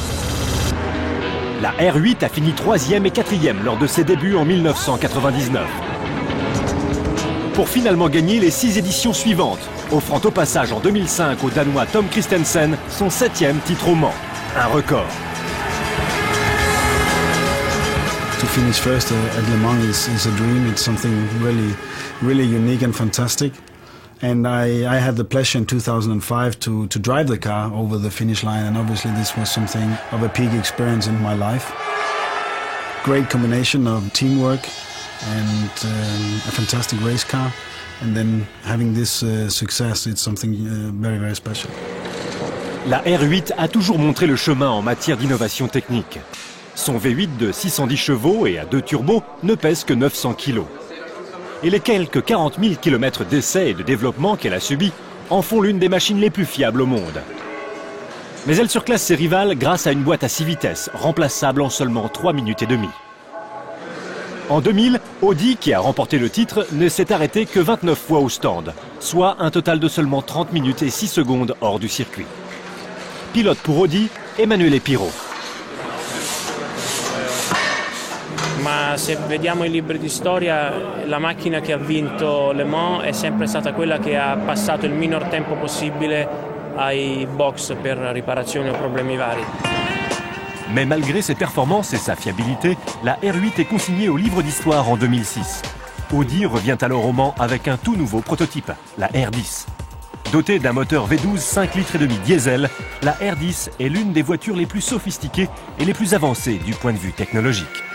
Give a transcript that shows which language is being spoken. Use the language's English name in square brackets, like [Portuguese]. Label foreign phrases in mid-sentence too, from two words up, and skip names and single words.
[French] La R8 a fini 3e et 4e lors de ses débuts en 1999. Pour finalement gagner les 6 éditions suivantes, offrant au passage en 2005 au Danois Tom Kristensen son 7e titre au Mans, un record. [English] To finish first at Le Mans is a dream. It's something really unique and fantastic. And I had the pleasure in 2005 to drive the car over the finish line, and obviously this was something of a peak experience in my life. Great combination of teamwork and a fantastic race car, and then having this success, it's something very special. [French] La R8 a toujours montré le chemin en matière d'innovation technique. Son V8 de 610 chevaux et à 2 turbos ne pèse que 900 kg. Et les quelques 40 000 km d'essais et de développement qu'elle a subis en font l'une des machines les plus fiables au monde. Mais elle surclasse ses rivales grâce à une boîte à 6 vitesses, remplaçable en seulement 3 minutes et demie. En 2000, Audi, qui a remporté le titre, ne s'est arrêté que 29 fois au stand, soit un total de seulement 30 minutes et 6 secondes hors du circuit. Pilote pour Audi, Emanuele Pirot. [Italian] Ma se vediamo i libri di storia, la macchina che ha vinto Le Mans è sempre stata quella che ha passato il minor tempo possibile ai box per riparazioni o problemi vari. [French] Mais malgré ses performances et sa fiabilité, la R8 est consignée au livre d'histoire en 2006. Audi revient alors au Mans avec un tout nouveau prototype, la R10. Dotée d'un moteur V12 5 litres et demi diesel, la R10 est l'une des voitures les plus sophistiquées et les plus avancées du point de vue technologique.